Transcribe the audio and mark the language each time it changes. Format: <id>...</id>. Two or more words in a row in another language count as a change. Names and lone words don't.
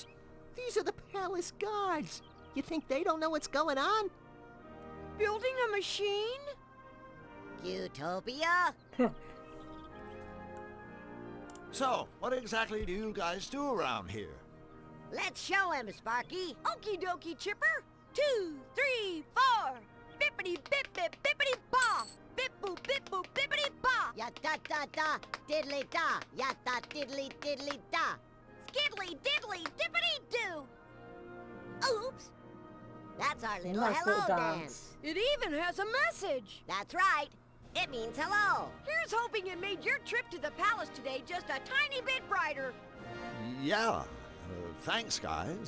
<en>These are the palace guards. You think they don't know what's going on? Building a machine? Cutopia? So, what exactly do you guys do around here? Let's show him, Sparky. Okie dokie, Chipper. 2, 3, 4. Bippity bip bip bippity ba. Bip boop bip boop bippity ba. Ya da da da, diddly da. Ya da diddly diddly da. Skiddly diddly dippity doo. Oops. That's our little Nice hello little dance. dance. It even has a message. That's right. It means hello. Here's hoping it made your trip to the palace today just a tiny bit brighter. Yeah. Thanks, guys.</en>